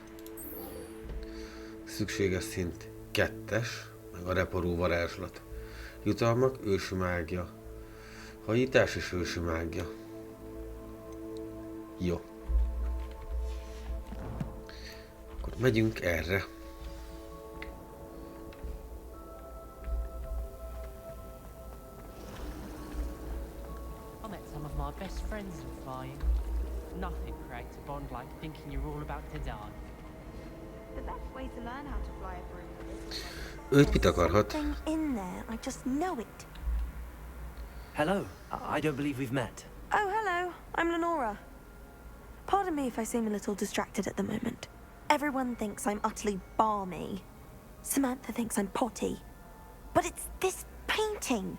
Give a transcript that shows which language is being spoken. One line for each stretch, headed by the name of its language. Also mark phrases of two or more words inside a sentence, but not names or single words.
Hungarian: Szükséges szint 2-es, meg a reparó varázslat. Jutalmak, ősi mágia. Hajítás és ősi mágia. Jó. Akkor megyünk erre.
English: I met some of my best friends in flying. Nothing creates a bond like thinking you're all about to die. The best way to learn how to fly a broom is...
Hungarian: Őt mit akarhat?
English: in there, I just know it. Hello. I don't believe we've met. Oh, hello. I'm Lenora. Pardon me if I seem a little distracted at the moment. Everyone thinks I'm utterly balmy. Samantha thinks I'm potty. But it's this painting.